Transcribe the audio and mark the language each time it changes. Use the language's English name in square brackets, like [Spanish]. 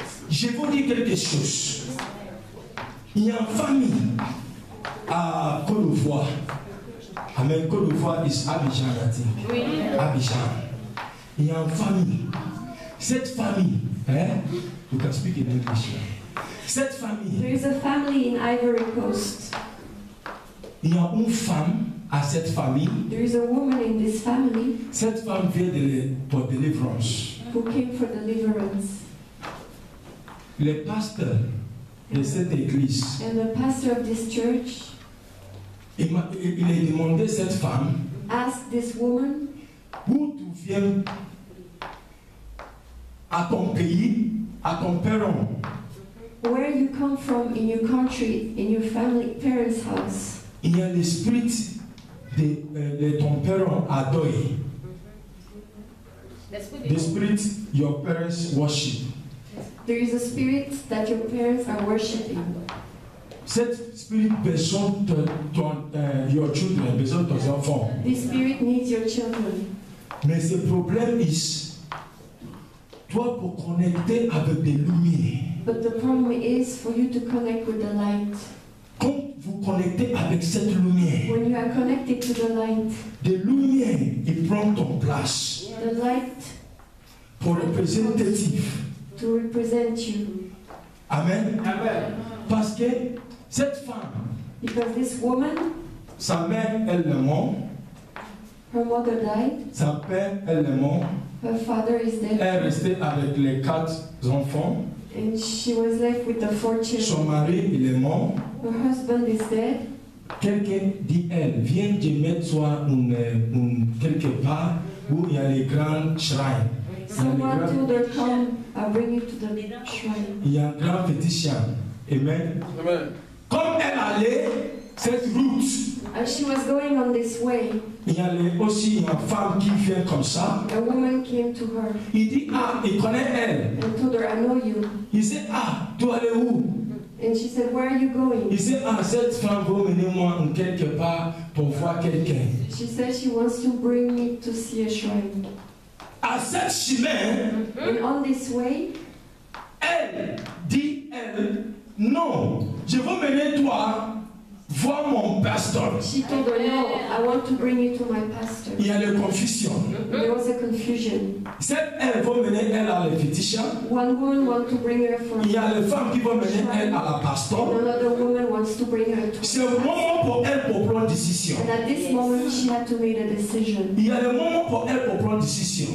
[French] Je vais vous dire quelque chose. Il y a une famille à Côte d'Ivoire. Amen. [English] Côte d'Ivoire is Abidjan, I think. [French] Oui. Abidjan. Il y a une famille. Cette famille, [English] you can speak in English. [French] Cette famille, [English] There is a family in Ivory Coast. [French] il y a une femme à cette famille. [English] There is a woman in this family [French] Cette femme vient pour délivrance. [English] who came for deliverance. [French] Le pasteur de cette église, [English] And the pastor of this church [French] il a demandé à cette femme, [English] asked this woman, [French] d'où tu viens à ton pays, à ton parent. [English] where you come from in your country, in your family, parents' house. [French] Il y a l'esprit de ton parent à deuil. [English] The spirit your parents worship. There is a spirit that your parents are worshipping. [French] Cette spirit besoin de [English] your children, [French] besoin de tes enfants. [English] This spirit needs your children. [French] Mais ce problème est, toi pour connecter avec des lumières, [English] But the problem is for you to connect with the light. [French] quand vous connectez avec cette lumière, [English] When you are connected to the light, [French] des lumières, il prend ton place [English] the light [French] pour représentatif. [English] to represent you. Amen. Amen. [French] Parce que cette femme, [English] Because this woman, [French] sa mère, elle est morte, [English] her mother died, [French] sa père, elle est morte, [English] her father is [French] elle est [English] dead, [French] restée avec les 4 enfants, [English] and she was left with the 4 [French] son [English] children. [French] mari, il est mort. [English] Her husband is dead. [French] Quelqu'un dit, elle, viens te mettre toi quelque part où il y a les grands shrines. [English] Someone told her, come, I'll bring you to the shrine. [French] Il y a un grand fétichien. Amen. Amen. Comme elle allait cette route, [English] As she was going on this way, [French] il y a aussi une femme qui vient comme ça. [English] a woman came to her [French] Il dit, ah, il connaît elle. [English] and told her, I know you. [French] Il dit, ah, tu allais où? [English] And she said, where are you going? [French] Il dit, ah, cette femme veut mener moi quelque part pour voir quelqu'un. [English] She said she wants to bring me to see a shrine. [French] À cette chemin, [English] And on this way, [French] elle dit, elle, non, je veux mener toi vois mon pasteur. [English] She told her, no, I want to bring you to my pastor. [French] Il y a des confusions. [English] There was a confusion. [French] Elle va mener elle à les féticheurs. [English] One woman wants to bring her for [French] Il y a les femmes qui vont mener elle à la pasteur. [English] another woman wants to bring her to. [French] C'est le moment pour elle pour prendre décision. [English] And at this moment, she had to make a decision. [French] Il y a le moment pour elle pour prendre décision.